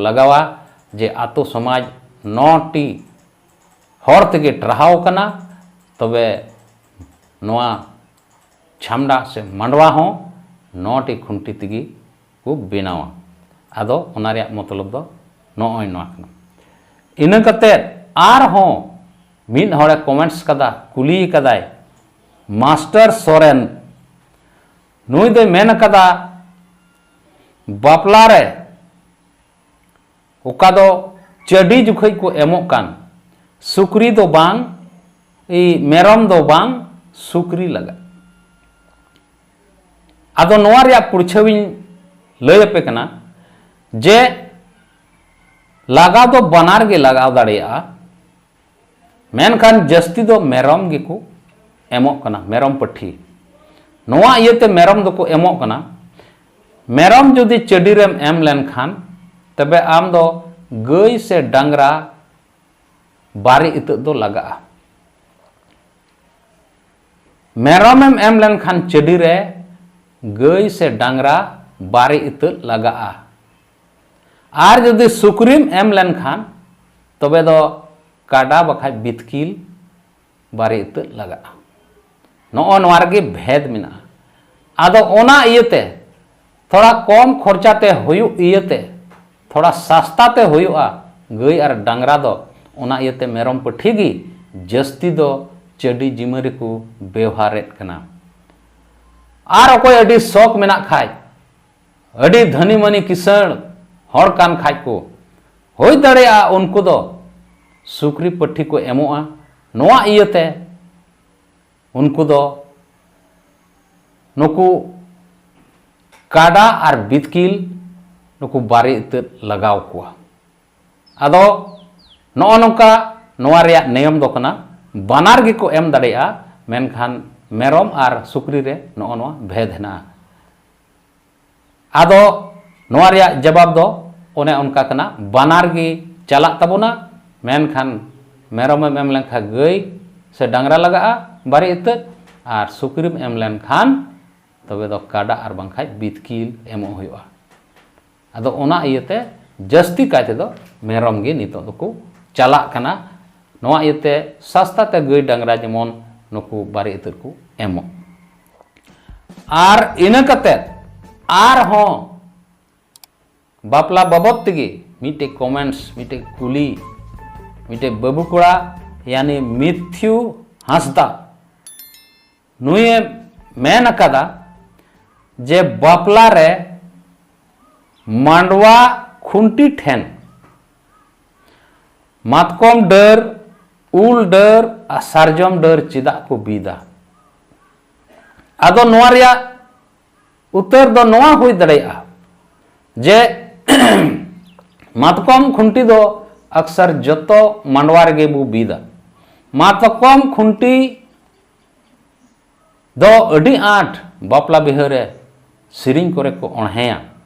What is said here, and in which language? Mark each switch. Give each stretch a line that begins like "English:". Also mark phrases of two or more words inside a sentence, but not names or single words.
Santali: लगावा जे आतो समाज 9 टी हर तेगे टरहाव कना तबे नोआ छामडा से मांडवा हों 9 टी खुंटी तेगी को बेनावा आदो ओना रिया मतलब दो नोय नोआ कना इन कते आर हों मिन हड़े कमेंट्स कदा कुली कदाय मास्टर सोरेन नुई दो मेन कदा बापला रे ओका दो चडी जुखै को एमोक कान सुक्री दो बांग ई मेरम दो बांग सुक्री लगा आदो नोआ रिया पुरछविन लय पे कना जे लगा दो बनार गे लगाव दाड़ेया मेनखान जस्ती दो मेरम गे को एमोक कना मेरम पट्ठी नोआ इयते मेरम दो को एमोक कना मेरम जुदी चडी रेम एम लेन खान तबे आम दो गई से डांगरा बारी इत दो लगा मेरम एम लेन खान चडी रे गई से डांगरा बारी इत लगा आर जुदी सुक्रीम एम लेन खान तबे दो काडा बखाय बितकिल बारी इत लगा नो नोआ गे भेद मिना आदो ओना इयते
Hindi: थोड़ा कम
Santali: खर्चाते हुयु इयते थोड़ा सस्ताते हुआ गई और डांगरा दो ओना इयते मेरम पट्ठी गी जस्ती दो चडी जिमरी को व्यवहारेत कना आर अकोय अडी शौक मेना खाय अडी धनी मनी किसण हड़ कान खाय को होय दाड़ेया उनको दो सुक्री पट्ठी को एमोआ नोआ इयते उनको दो नुकु काडा और बितकिल नुकु बारी इत लगाव कुआ आदो नो नोका नोआ रिया नियम दो कना बानार गे को एम दाड़ेया मेनखान मेरम और सुक्री रे नो नोआ भेद हेना आदो नोआ रिया जवाब दो ओने उनका कना बानार गे चला तबुना मेनखान मेरम एम लेनखा गई से डांगरा लगा बारी इत और सुक्रीम एम लेनखान तबे दो काडा और बांखाय बितकिल एमो हुआ आदो ओना इयते जस्ती कायते दो मेरम गे नितो दो को चला कना नोआ इते सस्ता ते गई डांगरा जेमन नुकु बारे इतर को एमो आर इना कते आर हो बापला बाबत तेगे मिटे कमेंट्स मिटे कुली मिटे बाबू कोड़ा यानी मिथ्यू हांसदा नुए मेन अकादा जे बापला रे मांडवा खुंटी ठेन मातकम डर उल डर सारजम डर चिदा को बीदा आदो नोआ रिया उत्तर दो नोआ हुई दड़ेया जे मातकम खुंटी दो अक्सर जतो मांडवा रे बु बीदा मातकम खुंटी दो अडी आठ बापला बिहारे सिरिंग करे को अणहेया